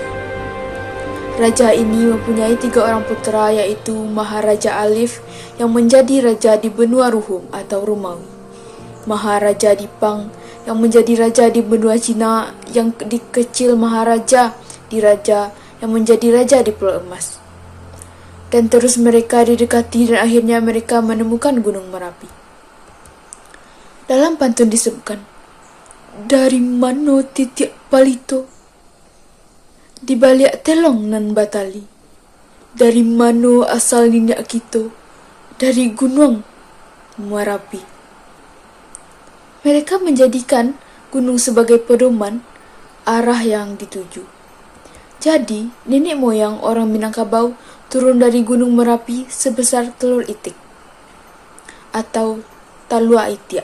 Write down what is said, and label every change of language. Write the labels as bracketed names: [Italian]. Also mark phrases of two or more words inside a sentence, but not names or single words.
[Indonesian] Raja ini mempunyai 3 orang putra, yaitu Maharaja Alif yang menjadi raja di benua Ruhum atau Romawi, Maharaja Dipang yang menjadi raja di benua Cina, yang dikecil Maharaja di raja yang menjadi raja di Pulau Emas. Dan terus mereka didekati dan akhirnya mereka menemukan Gunung Merapi. Dalam pantun disebutkan, [Minangkabau] dari mano titik palito, di balik telong nan batali, dari mano asal nindak kita, dari Gunung Merapi. [Indonesian] Mereka menjadikan gunung sebagai pedoman arah yang dituju. Jadi, nenek moyang orang Minangkabau turun dari Gunung Merapi sebesar telur itik atau [Minangkabau] talua itiak.